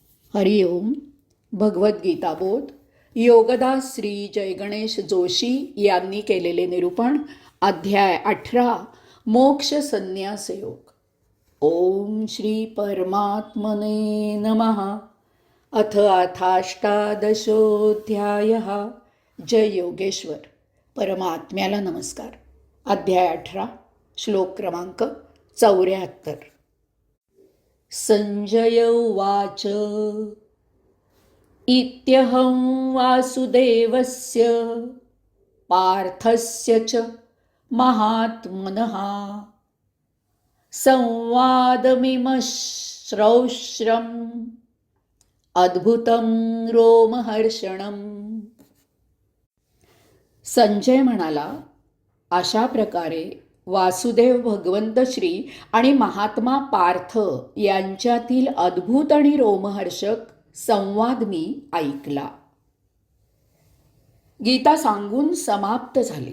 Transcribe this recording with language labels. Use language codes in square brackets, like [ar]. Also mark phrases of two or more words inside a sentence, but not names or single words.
[sa] हरि ओम. [mr] भगवद्गीता बोध योगदास श्री जयगणेश जोशी यांनी केलेले निरूपण. अध्याय 18. मोक्ष संन्यास योग. [sa] ओम श्री परमात्मने नमः. अथ अथाष्टादशोऽध्यायः. [mr] जय योगेश्वर. परमात्म्याला नमस्कार. अध्याय 18. श्लोक क्रमांक 74. [sa] संजय उवाच. इत्यहं वासुदेवस्य पार्थस्य च महात्मनः संवादमिमश्रौश्रम् अद्भुतं रोमहर्षणम्. [mr] संजय म्हणाला, अशा प्रकारे वासुदेव भगवंत श्री आणि महात्मा पार्थ यांच्यातील अद्भुत आणि रोमहर्षक संवाद मी ऐकला. गीता सांगून समाप्त झाली.